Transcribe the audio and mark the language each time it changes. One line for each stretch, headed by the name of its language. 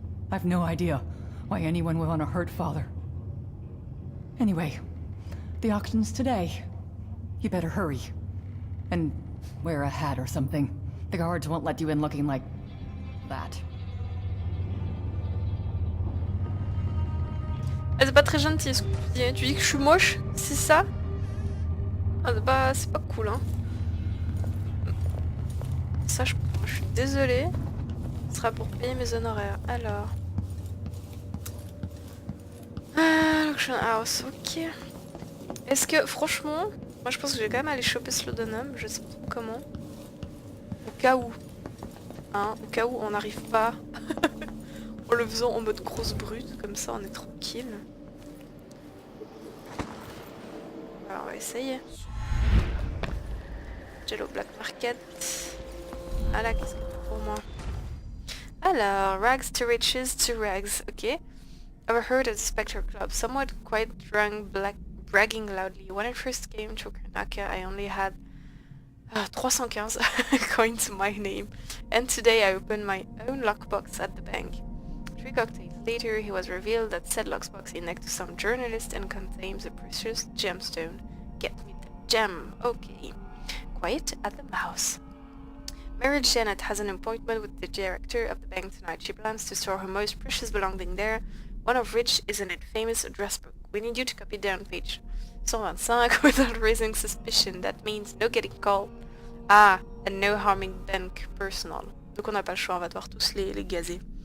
English: I've no idea why anyone would want to hurt Father. Anyway, the auction's today. You better hurry. And wear a hat or something. The guards won't let you in looking like... that.
French: Ah, c'est pas très gentil ce que tu dis. Tu dis que je suis moche? C'est ça? Ah, bah, c'est pas cool, hein. Ça, je suis désolée. Ce sera pour payer mes honoraires. Alors. Auction house, ok. Est-ce que, franchement, moi je pense que je vais quand même aller choper ce laudanum. Je sais pas comment. Au cas où. Hein, au cas où on n'arrive pas. En le faisant en mode grosse brute. Comme ça, on est tranquille. Alors, on va essayer. Jello Black Market. Ah là, qu'est-ce que c'est pour moi?
English: Alors, rags to riches to rags, ok. Overheard at the Spectre Club, somewhat quite drunk, bragging loudly. When I first came to Karnaka, I only had 315 coins to my name. And today I opened my own lockbox at the bank. 3 cocktails later, he was revealed that said lockbox is next to some journalist and contains a precious gemstone. Get me the gem, okay. Quiet at the mouse. Mary Janet has an appointment with the director of the bank tonight. She plans to store her most precious belonging there, one of which is an infamous address book. We need you to copy down page 125 without raising suspicion. That means no getting called. Ah, and no harming bank personnel.
French: Donc on n'a pas le choix, on va devoir tous les gazer.